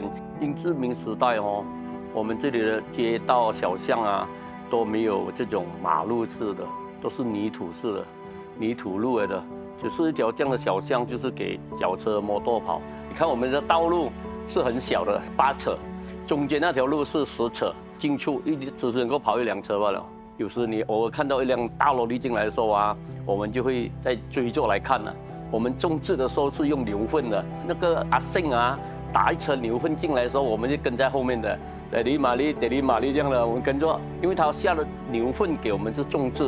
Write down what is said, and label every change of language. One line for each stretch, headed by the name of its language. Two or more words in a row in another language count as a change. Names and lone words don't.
Chinese: 英殖民時代我們這裡的街道小巷都沒有這種馬路式的。都是泥土式的，泥土路來的，就是一條這樣的小巷，就是給腳車、摩托跑。你看我們的道路是很小的，8 尺，中間那條路是10尺，進出只是能夠跑1輛車罷了。有時你偶爾看到一輛大蘿莉進來的時候我們就會再追着來看我們種植的時候是用牛糞的，那個阿勝打一車牛糞進來的時候，我們就跟在後面的，德里馬利這樣的，我們跟着，因為他下了牛糞給我們是種植。